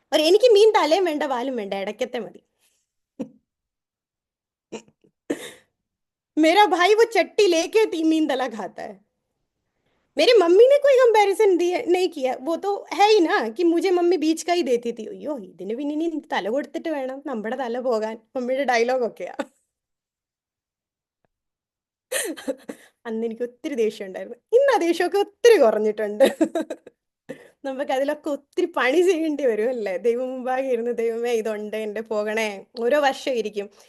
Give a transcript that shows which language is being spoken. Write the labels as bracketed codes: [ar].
[ml] എനിക്ക് മീൻ തലയും വേണ്ട വാലും വേണ്ട, ഇടയ്ക്കത്തെ മതി. [hi] मेरा भाई वो चट्टी लेके मीन तला खाता है. मेरी मम्मी ने कोई कंपैरिजन नहीं किया. वो तो है ही ना कि मुझे मम्मी बीच का ही देती थी. [ml] അയ്യോ ഇതിന് പിന്നെ ഇനി തല കൊടുത്തിട്ട് വേണം നമ്മുടെ തല പോകാൻ, മമ്മിയുടെ ഡയലോഗൊക്കെയാ. അന്ന് എനിക്ക് ഒത്തിരി ദേഷ്യം ഉണ്ടായിരുന്നു. ഇന്ന് ആ ദേഷ്യമൊക്കെ ഒത്തിരി കുറഞ്ഞിട്ടുണ്ട്. നമുക്ക് അതിലൊക്കെ ഒത്തിരി പണി ചെയ്യേണ്ടി വരും അല്ലേ? ദൈവം മുമ്പാകെ ഇരുന്ന് ദൈവമേ ഇതുണ്ട് എൻ്റെ പോകണേ. ഓരോ വർഷം ഇരിക്കും.